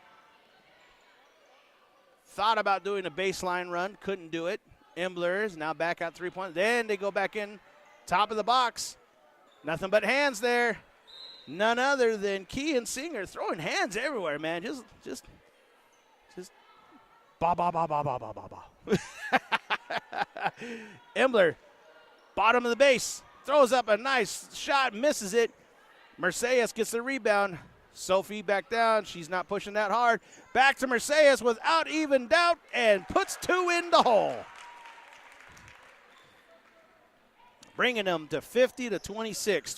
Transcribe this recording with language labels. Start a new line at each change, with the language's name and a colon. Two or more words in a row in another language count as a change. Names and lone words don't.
English: Thought about doing a baseline run, couldn't do it. Imbler is now back out 3 points. Then they go back in, top of the box. Nothing but hands there. None other than Kean Singer throwing hands everywhere, man. Just ba ba ba ba ba ba ba ba. Imbler, bottom of the base, throws up a nice shot, misses it. Mercedes gets the rebound. Sophie back down. She's not pushing that hard. Back to Mercedes without even doubt and puts two in the hole. Bringing them to 50-26.